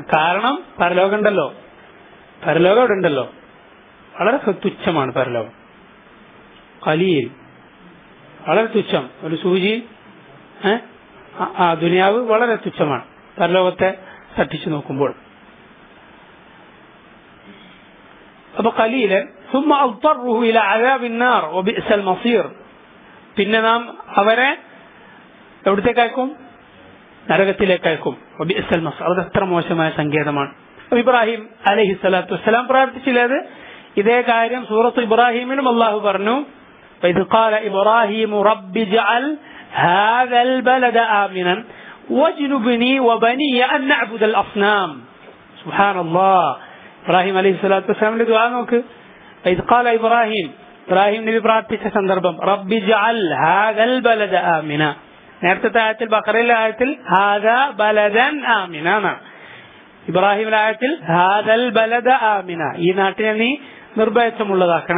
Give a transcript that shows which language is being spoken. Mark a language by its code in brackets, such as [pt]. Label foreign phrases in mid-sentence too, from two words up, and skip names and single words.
[ml] കാരണം പരലോകം ഉണ്ടല്ലോ, പരലോകം ഇവിടെ ഉണ്ടല്ലോ, വളരെ തുച്ഛമാണ് പരലോകം. ഖലീൽ വളരെ തുച്ഛം, ഒരു സൂചി. ദുനിയാവ് വളരെ തുച്ഛമാണ് പരലോകത്തെ തട്ടിച്ചു നോക്കുമ്പോൾ. [ar] അപ്പൊ ഖലീലൻ ثم أضطره إلى عذاب النار وبئس المصير, [ml] പിന്നെ നാം അവരെ എവിടത്തേക്ക് അയക്കും? നരകത്തിലേക്ക് അയക്കും. [ar] وبئس المصير, [ml] അത് എത്ര മോശമായ സങ്കേതമാണ്. ഇബ്രാഹിം [ar] عليه الصلاة والسلام [ml] പ്രാർത്ഥിച്ചില്ലേ? ഇതേ കാര്യം സൂറത്ത് ഇബ്രാഹിമിലും അള്ളാഹു പറഞ്ഞു, [ar] وإذ قال إبراهيم رب اجعل هذا البلد آمنا واجنبني وبني أن نعبد الأصنام. سبحان الله. [ml] ഇബ്രാഹിം [ar] عليه الصلاة والسلام [ml] ദുആ നോക്ക്. [ar] وإذ قال [ml] ഇബ്രാഹിം നബി പ്രാർത്ഥിച്ച സന്ദർഭം [ar] رب اجعل هذا البلد آمنا. [ml] നേരത്തെ ആയത്തിൽ ബഖറയിലെ ആയത്തിൽ [ar] هذا بلدا آمنا [ml] എന്നാണ്. ഇബ്രാഹിമിലെ ആയത്തിൽ [ar] هذا البلد آمنا, [ml] ഈ നാട്ടിനെ നീ നിർഭയത്വമുള്ളതാക്കണേ.